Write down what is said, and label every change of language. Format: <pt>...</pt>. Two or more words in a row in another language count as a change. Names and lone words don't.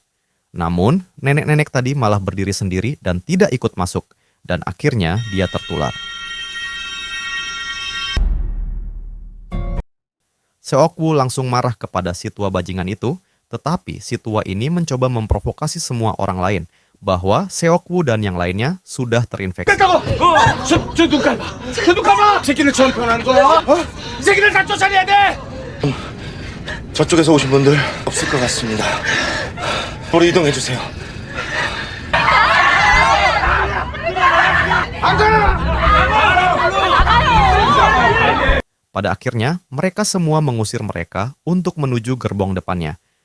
<id>Namun, nenek-nenek tadi malah berdiri sendiri dan tidak ikut masuk, dan akhirnya dia tertular. Seok-woo langsung marah kepada si tua bajingan itu, tetapi si tua ini mencoba memprovokasi semua orang lain bahwa Seok-woo dan yang lainnya sudah terinfeksi.</id> <ko>저쪽에서 오신 분들 없을 것 같습니다. 우리 이동해 주세요.</ko> <id>Pada akhirnya, mereka semua mengusir mereka untuk menuju gerbong depannya.</id>